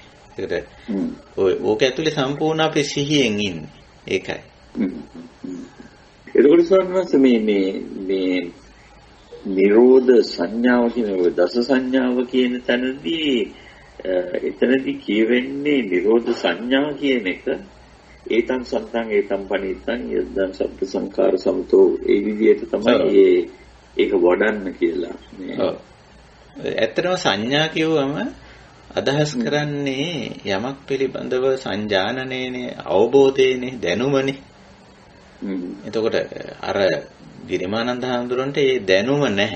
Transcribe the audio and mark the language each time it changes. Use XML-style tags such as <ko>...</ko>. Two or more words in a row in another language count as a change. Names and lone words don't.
<si>ඒකට ඕක ඇතුලේ සම්පූර්ණ අපේ සිහියෙන් ඉන්නේ. ඒකයි. එතකොට සම්මත මේ නිරෝධ සංඥාව කියන දස සංඥාව කියන තැනදී එතනදී කියවෙන්නේ නිරෝධ සංඥා කියන එක</si> <pi>ඒතං සන්තං ඒතං පනිතං යද්දං සබ්බ සංඛාර සමතෝ</pi> <si>ඒ විදිහට තමයි ඒක වඩන්න කියලා. ඔව්. ඇත්තටම සංඥා කියවම අදහස් කරන්නේ යමක් පිළිබඳව සංජානනයනේ, අවබෝධයනේ, දැනුමනේ. එතකොට අර ගිරිමානන්ද හාමුදුරන්ට ඒ දැනුම නැහැ.</si>